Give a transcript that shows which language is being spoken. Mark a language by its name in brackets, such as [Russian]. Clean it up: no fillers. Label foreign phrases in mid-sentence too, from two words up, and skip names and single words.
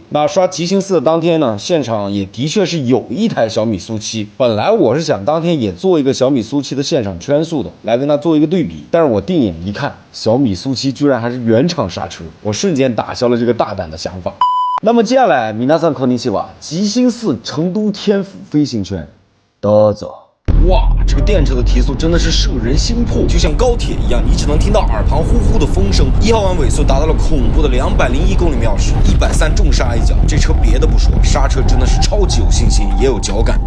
[Chinese] 那刷极星4的当天呢，现场也的确是有一台小米SU7。本来我是想当天也做一个小米SU7的现场圈速的，来跟它做一个对比，但是我定眼一看，小米SU7居然还是原厂刹车，我瞬间打消了这个大胆的想法。那么接下来， [Japanese] 皆さんこんにちは， [Chinese] 极星4成都天府飞行圈。得走。哇，这个电车的提速真的是摄人心魄，就像高铁一样，你只能听到耳旁呼呼的风声。1号弯尾速达到了恐怖的201公里秒时，130重刹一脚，这车别的不说，刹车真的是超级有信心，也有脚感。